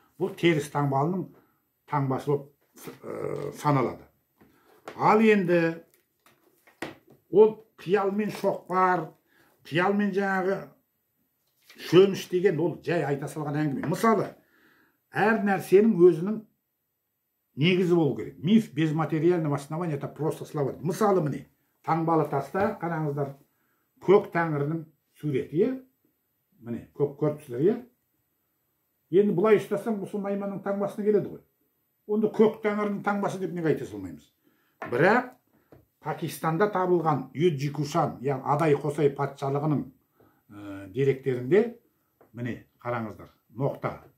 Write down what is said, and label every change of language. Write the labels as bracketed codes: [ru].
[kk] Бұл теріс таңбалының таңбасы болып саналады. Ал енді ол қиялмен шоқпар, қиялмен жаңағы шөміш деген ол жай айта салған әңгіме. Мысалы, әр нәрсенің өзінің негізі болу керек. [ru] Миф без материального основания это просто слова. [kk] Мысалы міне, таңбалы таста қараңыздар, көк тәңірінің суреті, міне, көк көріпсіздер, Енді бұлай ұстасаң, бұл Найманның таңбасына келеді ғой. Онда көк тәңірінің таңбасы деп неге айта салмаймыз? Бірақ Пакистанда табылған Юджи Кушан, яғни Адай Қосай патшалығының деректерінде, міне, қараңыздар, ноқта.